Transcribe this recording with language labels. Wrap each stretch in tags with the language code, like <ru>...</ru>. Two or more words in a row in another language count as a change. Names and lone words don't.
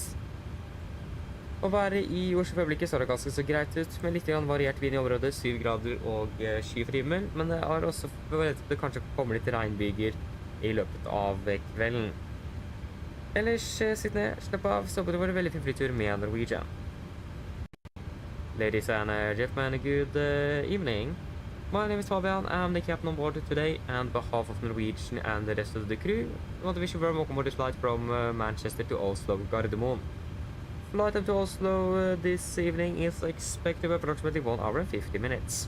<no>Å være i Oslo for øyeblikket ser det ganske så greit ut, med litt variert vind i området, 7 grader og skyfri himmel, men det har også forventet at det kanskje kommer litt regnbyger i løpet av kvelden. Ellers, sitt ned, slapp av, så det var en veldig fin flytur med Norwegian.</no> <en>Ladies and gentlemen, good evening. My name is Fabian, I'm the captain on board today, and on behalf of Norwegian and the rest of the crew, I want to wish you a very welcome on this flight from Manchester to Oslo, Gardermoen. Flight up to Oslo this evening is expected approximately 1 hour and 50 minutes.</en>